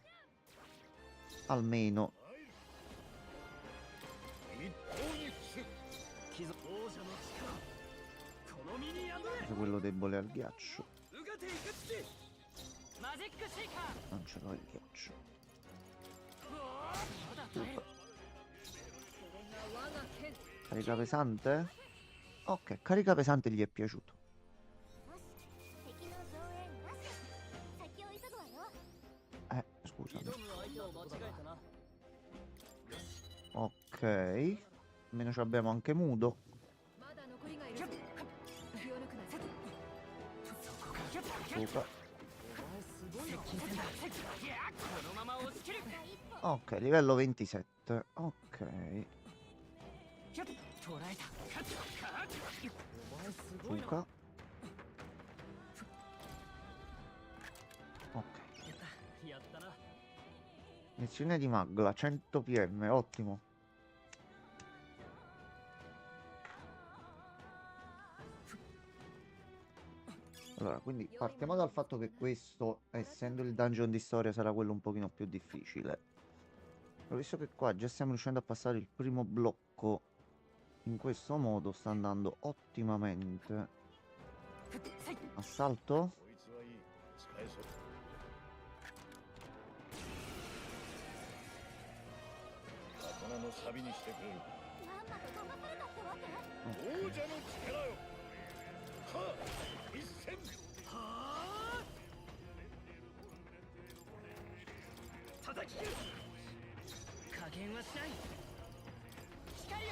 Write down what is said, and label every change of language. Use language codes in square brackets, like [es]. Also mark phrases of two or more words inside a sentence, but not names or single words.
[it] Almeno. [ja] 一刀に伏す。貴族王者の力。この身に宿れ。 [it] Quello debole al ghiaccio. [ja] うがていくつ。マジックシェイカー。 [it] Non ce l'ho il ghiaccio. [ja] まだ耐える。 [it] Carica pesante? Ok, carica pesante gli è piaciuto. [ja] よし、敵の増援なし。先を急ぐわよ。 [it] Scusami. [ja] 挑む相手を間違えたな。 [it] Ok. Almeno ci abbiamo anche mudo. [ja] まだ残りがいる。気を抜くな。そこか。 [it] Suka. [ja] 接近戦だこのまま押し切る [it] Ok, livello 27. Ok. [ja] 捉えた [it] Suka. Ok. [ja] やったな [it] Missione di Magla, 100 PM, ottimo. Allora, quindi partiamo dal fatto che questo, essendo il dungeon di storia, sarà quello un pochino più difficile. Però visto che qua già stiamo riuscendo a passare il primo blocco in questo modo, sta andando ottimamente. Assalto? [ja] こいつはいい使えそう刀の錆にしてくれるまんまと騙されたってわけ？王者の力よはっ一戦叩き切る加減はしない光よ